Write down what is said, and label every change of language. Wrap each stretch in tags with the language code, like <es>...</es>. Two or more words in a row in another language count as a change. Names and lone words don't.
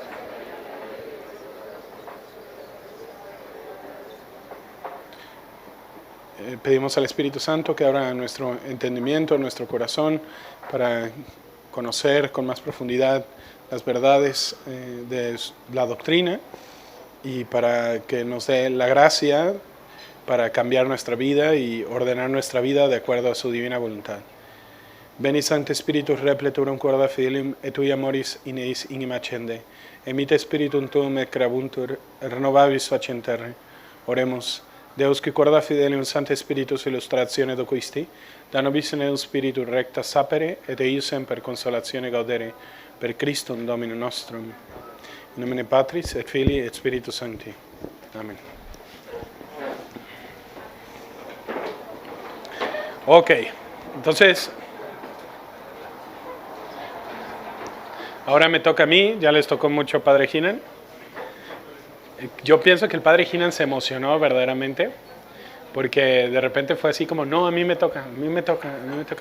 <es>Pedimos al Espíritu Santo que abra nuestro entendimiento, nuestro corazón, para conocer con más profundidad las verdades de la doctrina y para que nos dé la gracia para cambiar nuestra vida y ordenar nuestra vida de acuerdo a su divina voluntad.</es> <la>Veni Sancte Spiritus repleturum corda fidelium et tui amoris in eis inima accende. Emite Spiritum tuum et creabuntur, renovavis faciem terrae.</la> <es>Oremos.</es> <la>Deus qui corda fidelium Sancte Spiritus illustratione doquisti, da nobis in spiritu recta sapere et eiusem per consolatione gaudere, per Christum Domino nostrum. In nomine Patris et Filii et Spiritus Sancti. Amén.</la> <es>Ok, entonces, ahora me toca a mí, ya les tocó mucho Padre Hinan. Yo pienso que el Padre Hinan se emocionó verdaderamente, porque de repente fue así como, no, a mí me toca, a mí me toca, a mí me toca.</es>